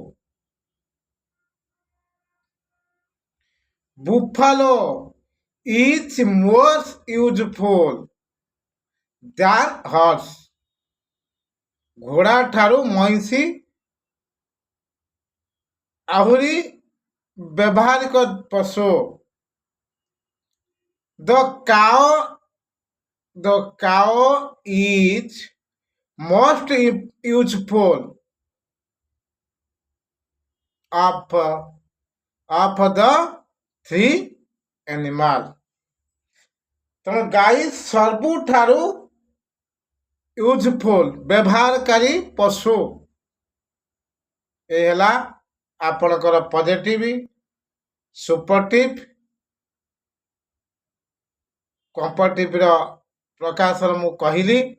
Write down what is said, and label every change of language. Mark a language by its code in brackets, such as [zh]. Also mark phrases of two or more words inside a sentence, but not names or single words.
[en] Buffalo is more useful than horse. [or] ଘୋଡ଼ା ଠାରୁ ମଇଁଷି ଆହୁରି ବ୍ୟବହାରିକ ପଶୁ। [en] The cow is most useful of the three animal. [or] ତେଣୁ ଗାଈ ସବୁଠାରୁ ୟୁଜଫୁଲ୍ ବ୍ୟବହାରକାରୀ ପଶୁ। ଏ ହେଲା ଆପଣଙ୍କର [en] positive, superlative, comparativeର [or] ପ୍ରକାଶର ମୁଁ କହିଲି।